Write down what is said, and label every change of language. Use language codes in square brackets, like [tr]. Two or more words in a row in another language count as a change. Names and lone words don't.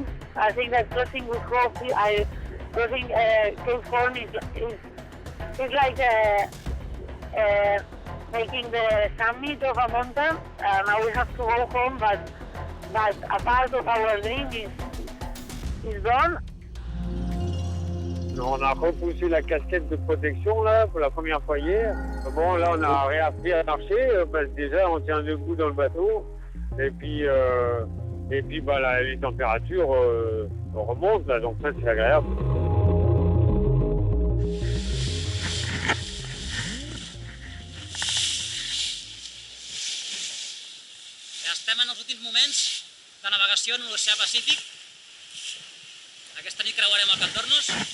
[en] I think that crossing with hope, crossing Cape Horn is like making the summit of a mountain. Now we have to go home, but a part of our dream is done. [fr] On a repoussé la casquette de protection là pour la première fois hier. Bon là on a réappris à marcher parce que déjà on tient debout dans le bateau et puis bah, les températures remontent là, donc ça c'est agréable. [ca] Estem en els últims moments de navegació en l'oceà Pacífic. Aquesta nit creuarem el Cap d'Hornos.